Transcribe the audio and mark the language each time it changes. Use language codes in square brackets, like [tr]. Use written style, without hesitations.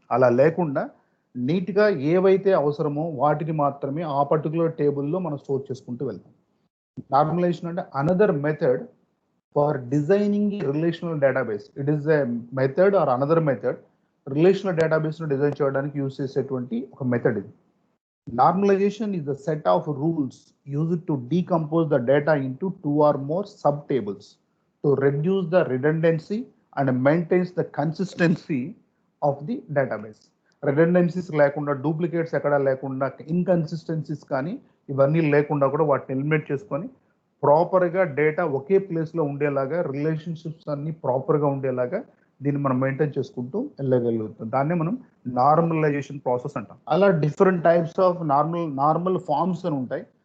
[te] అలా లేకుండా నీట్గా ఏవైతే అవసరమో వాటిని మాత్రమే ఆ పర్టికులర్ టేబుల్లో మనం స్టోర్ చేసుకుంటూ వెళ్తాం. [en] Normalisation అంటే another method for designing relational database. [te] It is a method or another method relational డేటాబేస్ను డిజైన్ చేయడానికి యూజ్ చేసేటువంటి ఒక మెథడ్ ఇది. [en] Normalization is the set of rules used to decompose the data into 2 or more subtables to reduce the redundancy and maintains the consistency of the database. [te] Redundancies లేకుండా, duplicates ఎక్కడ లేకుండా, inconsistencies కానీ ఇవన్నీ లేకుండా కూడా వాటిని ఎలిమినేట్ చేసుకొని ప్రాపర్గా డేటా ఒకే ప్లేస్లో ఉండేలాగా, రిలేషన్షిప్స్ అన్ని ప్రాపర్గా ఉండేలాగా దీన్ని మనం మెయింటైన్ చేసుకుంటూ వెళ్ళగలుగుతాం. దాన్ని మనం నార్మలైజేషన్ ప్రాసెస్ అంటాం. అలా different types of normal forms అని ఉంటాయి.